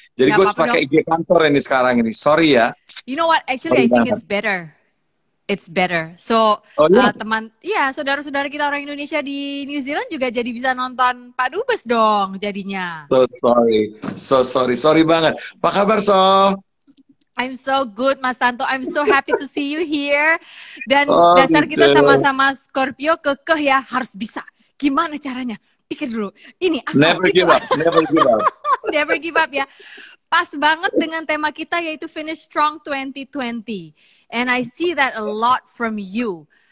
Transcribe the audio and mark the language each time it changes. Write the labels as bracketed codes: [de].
[id] Jadi gue harus pakai IG kantor ini sekarang ini. Sorry ya. [en] You know what? Actually, I think it's better. It's better. So, [id] saudara-saudara kita orang Indonesia di New Zealand juga jadi bisa nonton Pak Dubes dong jadinya. [en] So sorry [id] banget. Apa kabar, Sob? [en] I'm so good, Mas Tanto. I'm so happy to see you here. [id] Dan dasar kita sama-sama Scorpio kekeh ya, harus bisa. Gimana caranya? Pikir dulu. Ini [en] never give up. Never give up ya. [id] Pas banget dengan tema kita yaitu Finish Strong 2020. [en] And I see that a lot from you.